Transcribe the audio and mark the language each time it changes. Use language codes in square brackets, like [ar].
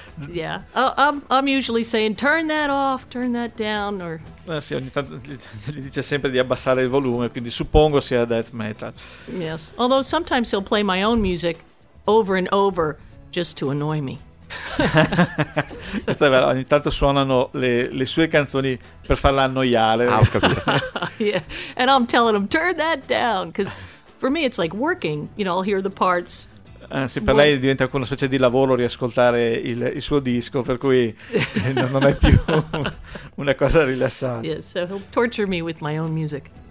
[en] Yeah, I'm usually saying turn that off, turn that down, or. [it] Sì, ogni tanto gli dice sempre di abbassare il volume, quindi suppongo sia death metal. [en] Yes, although sometimes he'll play my own music over and over just to annoy me. [it] Questo è vero, ogni tanto suonano le sue canzoni per farla annoiare. Ah, ho capito. [en] Yeah, and I'm telling him turn that down, because for me it's like working, you know, I'll hear the parts. [it] Anzi, per lei diventa anche una specie di lavoro riascoltare il suo disco, per cui non è più una cosa rilassante. [en] Yes, so he'll torture me with my own music.